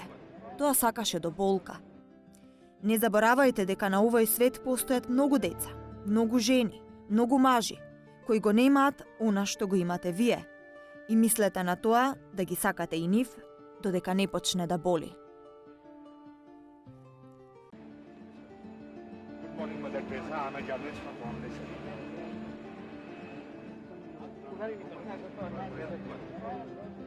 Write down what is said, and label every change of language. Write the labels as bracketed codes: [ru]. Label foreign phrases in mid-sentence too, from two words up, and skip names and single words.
[mk] Тоа сакаше до болка. Не заборавајте дека на овој свет постојат многу деца, многу жени, многу мажи, кои го немаат она што го имате вие. И мислете на тоа да ги сакате и нив, додека не почне да боли. [en] Good morning, Mother Teresa. I'm a journalist from Bombay, sir.